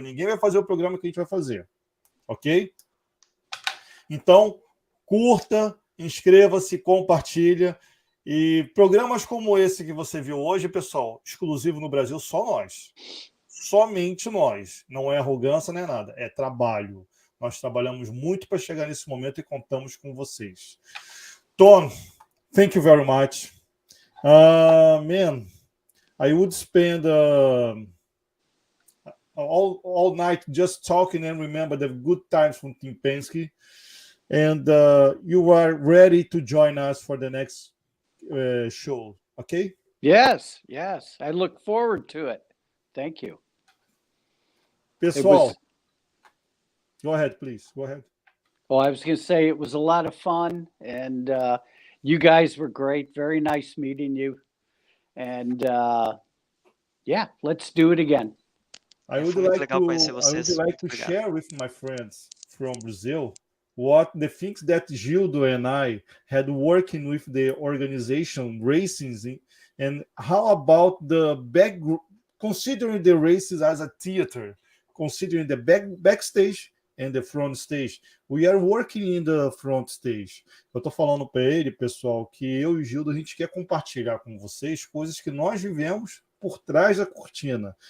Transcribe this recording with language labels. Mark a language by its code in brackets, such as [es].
[pt] Ninguém vai fazer o programa que a gente vai fazer. Ok? Então, curta, inscreva-se, compartilha. E programas como esse que você viu hoje, pessoal, exclusivo no Brasil, só nós. Somente nós. Não é arrogância, nem nada. É trabalho. Nós trabalhamos muito para chegar nesse momento e contamos com vocês. [en] Tom, thank you very much. Man, I would spend all night just talking and remember the good times from Team Penske. And you are ready to join us for the next show, okay? Yes. I look forward to it. Thank you. [pt] Pessoal, [en] go ahead, please. Go ahead. Well, I was going to say it was a lot of fun, and you guys were great. Very nice meeting you. And let's do it again. I would like to share with my friends from Brazil what the things that Gildo and I had working with the organization racing, and how about the considering the races as a theater, considering the backstage and the front stage. We are working in the front stage. [pt] Eu tô falando para ele, pessoal, que eu e o Gildo, a gente quer compartilhar com vocês coisas que nós vivemos por trás da cortina.